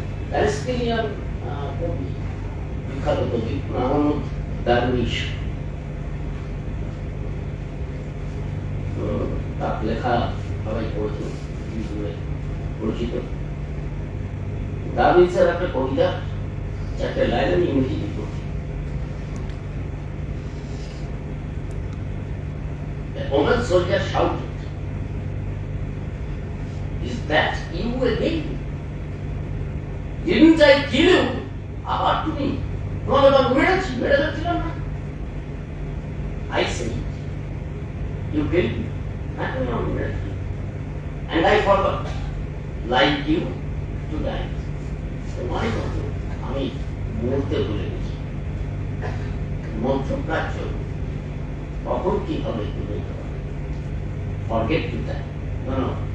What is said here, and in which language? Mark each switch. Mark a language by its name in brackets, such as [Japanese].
[Bangla] Palestinian কবি, বিখ্যাত কবি মোহাম্মদ দারউইশ, তার লেখা সবাই পড়েছে, পরিচিত। দারউইশের একটা কবিতা, একটা লাইন আমি ইংরেজিতে পড়ছি। [English] The Roman soldier shouted, "Is that you again? Didn't I kill you? [Bangla] আবার তুমি তোমাকে তো মেরে যাচ্ছিলাম না। [English] I say you killed me. [Bangla] হ্যাঁ তুমি আমাকে মেরেছিলে। [English] And I forgot, like you, to die. [Bangla] তো মনে করো আমি মরতে ভুলে গেছি। মধ্যপ্রাচ্য কখন কি হবে তুমি [English] forget to die. No.